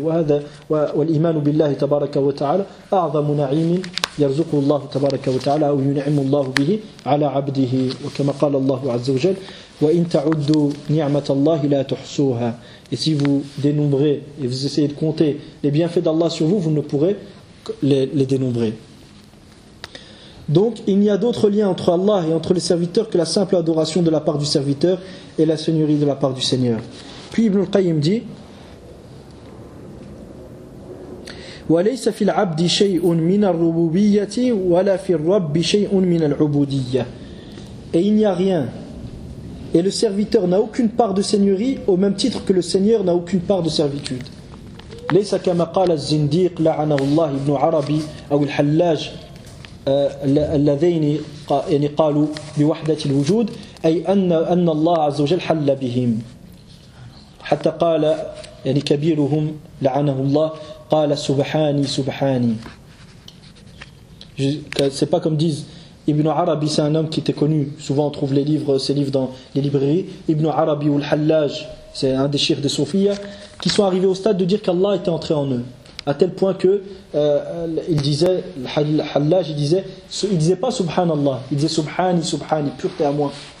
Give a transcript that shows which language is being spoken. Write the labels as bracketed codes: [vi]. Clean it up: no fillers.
[ar] وَهَذَا وَالْإِمَانُ بِاللَّهِ تَبَارَكَ وَتَعَالَى أَعْظَمُ نَعِيمٍ يَرْزُقُ اللَّهُ تَبَارَكَ وَتَعَالَى أَوْ يُنْعِمُ اللَّهُ بِهِ عَلَى عَبْدِهِ وَكَمَا قَالَ اللَّهُ عَزَّ وَجَلَّ وَإِنْ تَعُدُّوا نِعْمَةَ اللَّهِ لَا تُحْصُوهَا. [fr] Et si vous dénombrez et vous essayez de compter les bienfaits d'Allah sur vous, vous ne pourrez les dénombrer. Donc, il n'y a d'autre lien entre Allah et entre les serviteurs que la simple adoration de la part du serviteur et la seigneurie de la part du Seigneur. Puis Ibn al-Qayyim dit: [ar] وَلَيْسَ فِي الْعَبْدِ شَيْءٌ مِنَ الرُّبُوبِيَّةِ وَلَا فِي الرَّبِّ شَيْءٌ مِنَ الْعُبُودِيَّةِ. [fr] Et il n'y a rien. Et le serviteur n'a aucune part de seigneurie au même titre que le Seigneur n'a aucune part de servitude. [ar] لَيْسَ كَمَا قَالَ الزِّنْدِيقُ لَعَنَهُ اللَّهُ ابْنُ عَرَبِي أَوْ الْحَلَّاجُ الذين يعني قالوا بوحدة الوجود أي أن الله عز وجل حل بهم حتى قال يعني كبيرهم لعنه الله قال سبحاني سبحاني. [fr] C'est pas comme disent Ibn Arabi, c'est un homme qui était connu. Souvent, on trouve les livres, ces livres dans les librairies. Ibn Arabi ou Al-Hallaj, c'est un des chiites de Soufia, qui sont arrivés au stade de dire qu'Allah était entré en eux. À tel point que il disait, Al-Hallaj, il disait pas Subhanallah, il disait Subhani, Subhani, pureté à moi.